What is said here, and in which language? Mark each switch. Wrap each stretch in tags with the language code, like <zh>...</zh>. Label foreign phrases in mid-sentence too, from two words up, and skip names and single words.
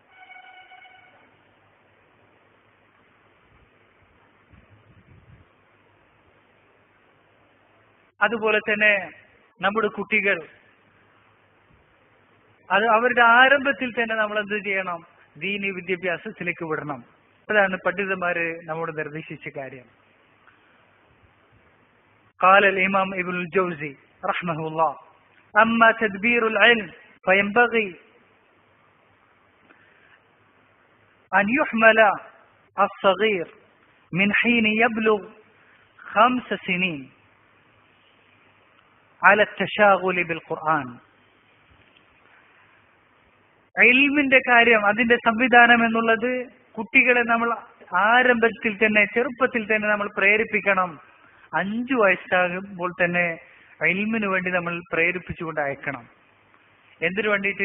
<ml>അതുപോലെ തന്നെ നമ്മുടെ കുട്ടികൾ അത് അവരുടെ ആരംഭത്തിൽ തന്നെ നമ്മൾ എന്ത് ചെയ്യണം, ദീനി വിദ്യാഭ്യാസത്തിലേക്ക് വിടണം. അതാണ് പണ്ഡിതന്മാര് നമ്മോട് നിർദ്ദേശിച്ച കാര്യം.</ml> <ar>قال إمام ابن الجوزي رحمه الله: أما تدبير العلم فينبغي أن يحمل الصغير من حين يبلغ 5 سنين على التشاغل بالقرآن.</ar> <ml>ഇൽമിന്റെ കാര്യം, അതിന്റെ സംവിധാനം എന്നുള്ളത് കുട്ടികളെ നമ്മൾ ആരംഭത്തിൽ തന്നെ, ചെറുപ്പത്തിൽ തന്നെ നമ്മൾ പ്രേരിപ്പിക്കണം. 5 വയസ്സാകുമ്പോൾ തന്നെ ഇൽമിന് വേണ്ടി നമ്മൾ പ്രേരിപ്പിച്ചുകൊണ്ട് അയക്കണം. എന്തിനു വേണ്ടിയിട്ട്?</ml>